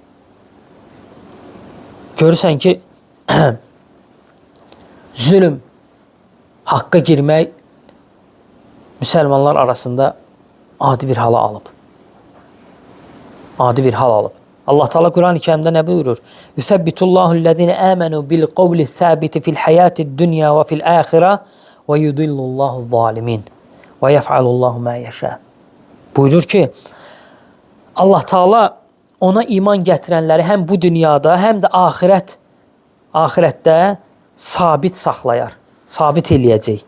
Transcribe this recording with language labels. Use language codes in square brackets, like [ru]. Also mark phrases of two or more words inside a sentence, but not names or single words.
[az] Görürsən ki, zülm, haqqa girmək müsəlmanlar arasında adi bir hala alıb. Adi bir hal alıb. [tr] Allah Teala Kur'an-ı Kerim'de ne buyurur? [ar] يثبت الله الذين آمنوا بالقول الثابت في الحياة الدنيا وفي الآخرة ويضل الله الظالمين ويفعل الله ما يشاء. [az] Buyurur ki Allah Teala ona iman gətirənləri həm bu dünyada, həm də ahirətdə sabit saxlayar, sabit eləyəcək.